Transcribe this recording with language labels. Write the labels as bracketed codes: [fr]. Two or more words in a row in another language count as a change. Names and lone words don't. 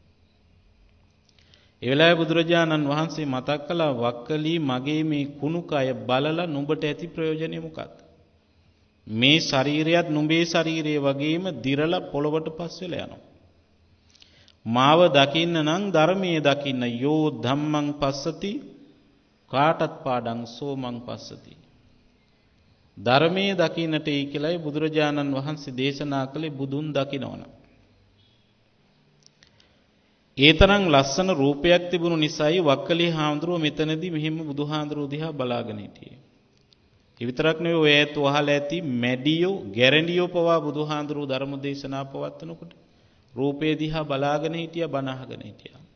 [si] ඒ වෙලාවේ බුදුරජාණන් වහන්සේ මතක් කළා වක්කලි මගේ මේ කුණු කය බලලා නුඹට ඇති ප්‍රයෝජනය මොකක්ද? මේ ශරීරයත් නුඹේ ශරීරය වගේම දිරලා පොළවට පස් වෙලා යනවා. මාව දකින්න නම් ධර්මයේ දකින්න [pi] යෝ ධම්මං පස්සති කාටත් පාඩං සෝමං පස්සති. [si] ධර්මයේ දකින්නට ඒ කියලායි බුදුරජාණන් වහන්සේ දේශනා කළේ බුදුන් දකින්නවන. ඒ තරම් ලස්සන රූපයක් තිබුණු නිසායි වක්කලි හාමුදුරුව මෙතනදී මෙහෙම බුදුහාඳුරුව දිහා බලාගෙන හිටියේ. ඒ විතරක් නෙවෙයි ඔය ඇත්ත අහලා ඇති මැඩියෝ ගැරන්ඩියෝ පවා බුදුහාඳුරුව ධර්ම දේශනා පවත්වනකොට රූපේ දිහා බලාගෙන හිටියා බණ අහගෙන හිටියා.